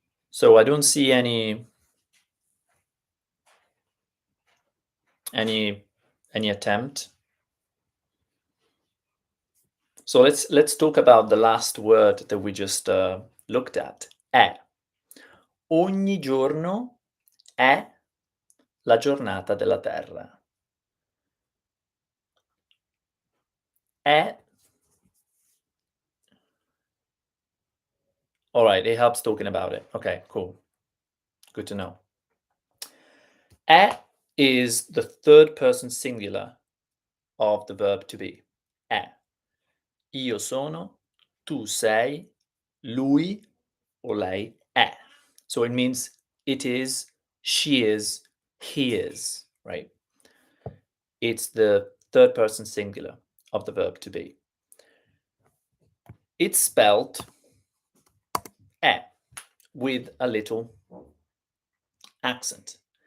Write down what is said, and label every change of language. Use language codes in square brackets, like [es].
[en] So I don't see any attempt. So let's talk about the last word that we just looked at. [it] È. Ogni giorno è la giornata della Terra. È. [en] All right, it helps talking about it. Okay, cool. Good to know. È is the third person singular of the verb to be. [it] È. Io sono, tu sei, lui or lei è. [en] So it means it is, she is, he is, right? It's the third person singular of the verb to be. It's spelled è with a little accent.